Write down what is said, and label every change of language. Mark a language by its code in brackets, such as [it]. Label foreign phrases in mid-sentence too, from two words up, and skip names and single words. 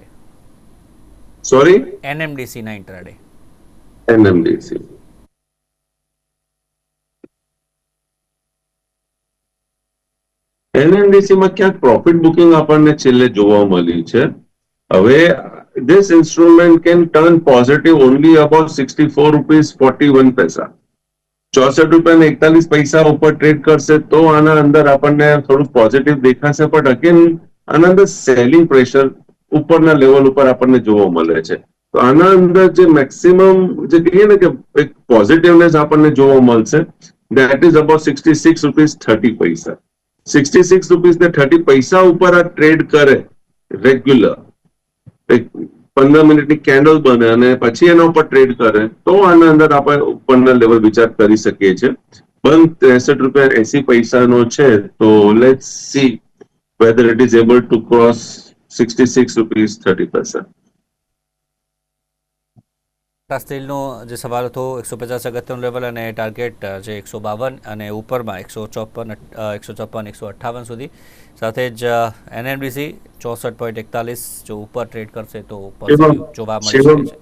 [gu] સોરી, એનએમડીસીના ઇન્ટ્રાડે. એનએમડીસી. એનએમડીસીમાં ક્યાંક [en] profit booking [gu] આપણને છેલ્લે જોવા મળી છે. [en] હવે this instrument can turn positive only about 64 rupees 41 પૈસા. [gu] 64 રૂપિયા 41 પૈસા ઉપર ટ્રેડ કરશે તો આના અંદર આપણને થોડું પોઝિટિવ દેખાશે, પણ અગેન આના અંદર [en] selling pressure [gu] ઉપરના લેવલ ઉપર આપણને જોવા મળે છે. તો આના અંદર જે મેક્સિમમ જે કહીએ ને કે એક પોઝિટિવનેસ આપણને જોવા મળશે, [en] that is about 66 rupees [gu] 30 પૈસા. 66 રૂપીસ ને 30 પૈસા ઉપર આ ટ્રેડ કરે રેગ્યુલર, 15 મિનિટની કેન્ડલ બને અને પછી એના ઉપર ટ્રેડ કરે તો આના અંદર આપણે ઉપરના લેવલ વિચાર કરી શકીએ છીએ. બંધ 63 રૂપિયા 80 પૈસાનો છે, તો [en] let's see whether it is able to cross 66 rupees 30 paisa. [gu] ટાટા સ્ટીલનો જે સવાલ હતો 150 અગત્યનું લેવલ અને ટાર્ગેટ જે 152 અને ઉપરમાં 154, 154, 158 સુધી. સાથે જ એનએમડીસી 64.41 જો ઉપર ટ્રેડ કરશે તો પોઝિટિવ જોવા મળી શકે છે.